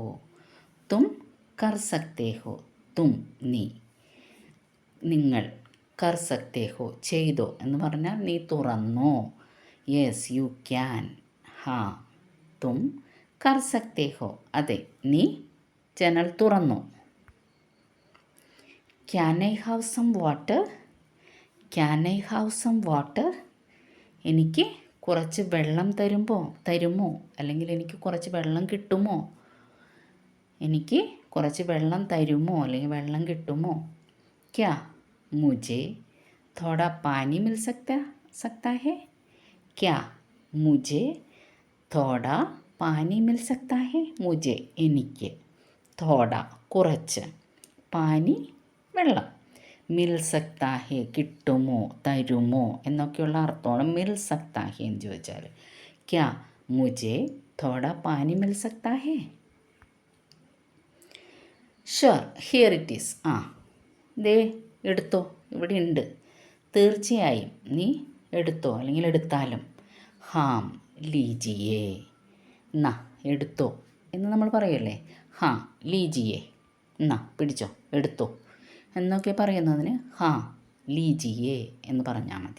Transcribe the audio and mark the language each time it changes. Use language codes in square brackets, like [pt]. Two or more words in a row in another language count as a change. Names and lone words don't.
[hi] तुम कर सकते हो. [ml] തും നീ, നിങ്ങൾ, [hi] कर सकते हो [ml] ചെയ്തോ എന്ന് പറഞ്ഞാൽ നീ തുറന്നോ. [en] Yes you can. [hi] हाँ तुम कर सकते हो, അതെ നീ ജനൽ തുറന്നോ. [en] Can I have some water? Can I have some water? [ml] എനിക്ക് കുറച്ച് വെള്ളം തരുമോ, അല്ലെങ്കിൽ എനിക്ക് കുറച്ച് വെള്ളം കിട്ടുമോ? എനിക്ക് കുറച്ച് വെള്ളം തരുമോ, അല്ലെങ്കിൽ വെള്ളം കിട്ടുമോ? [hi] ക്യാ മുझे थोड़ा पानी मिल सकता है? क्या मुझे थोड़ा पानी मिल सकता है? [ml] मुझे എനിക്ക്, थोड़ा കുറച്ച്, പാനി വെള്ളം, [hi] मिल सकता है [ml] കിട്ടുമോ, തരുമോ എന്നൊക്കെയുള്ള അർത്ഥമാണ് [hi] मिल सकता है [ml] എന്ന് ചോദിച്ചാൽ. [hi] ക്യാ മുझे थोड़ा पानी मिल सकता है? [en] Sure here it is. [ml] ദേ എടുത്തോ, ഇവിടെ ഉണ്ട്, തീർച്ചയായും നീ എടുത്തോ, അല്ലെങ്കിൽ എടുത്താലും. [hi] हाँ लीजिए, [ml] എന്നാ എടുത്തോ എന്ന് നമ്മൾ പറയുമല്ലേ. [hi] हाँ लीजिए, [ml] എന്നാ പിടിച്ചോ, എടുത്തോ എന്നൊക്കെ പറയുന്നതിന് [hi] हाँ लीजिए [ml] എന്ന് പറഞ്ഞാൽ മതി.